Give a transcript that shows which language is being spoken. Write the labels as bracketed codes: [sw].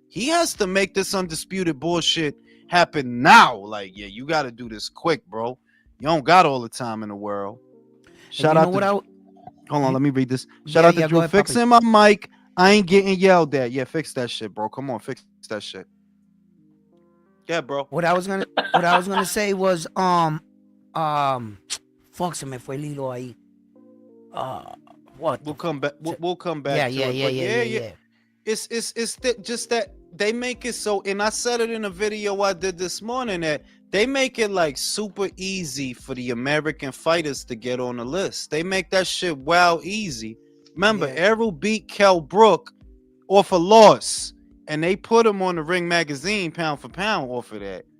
[en] He has to make this undisputed bullshit happen now. Like, yeah, you got to do this quick, bro. You don't got all the time in the world. Shout out to... Hold on, let me read this. Shout out to Drew. Fixing my mic. I ain't getting yelled at. Yeah, fix that shit, bro. Come on, fix that shit. Yeah, bro. What I was gonna say was fuck, [es] se me fue el hilo ahí. [en] What? We'll come back. We'll come back. Yeah. It's just that they make it so, and I said it in a video I did this morning, that they make it like super easy for the American fighters to get on the list. They make that shit easy. Remember, Errol beat Kell Brook off a loss, and they put him on the Ring magazine pound for pound off of that.